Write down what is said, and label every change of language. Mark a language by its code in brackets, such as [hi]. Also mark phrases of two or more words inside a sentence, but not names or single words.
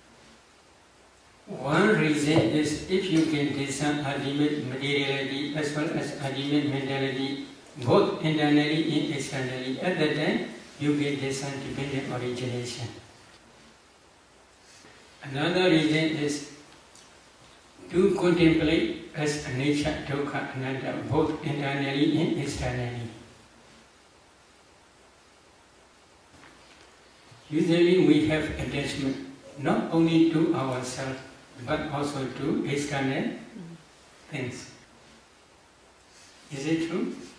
[en] One reason is if you can discern ultimate materiality as well as ultimate mentality both internally and externally, at that time you can discern dependent origination. Another reason is to contemplate as [pi] anicca, dukkha, anatta [en] both internally and externally. Usually we have attachment not only to ourselves but also to external things. Is it true?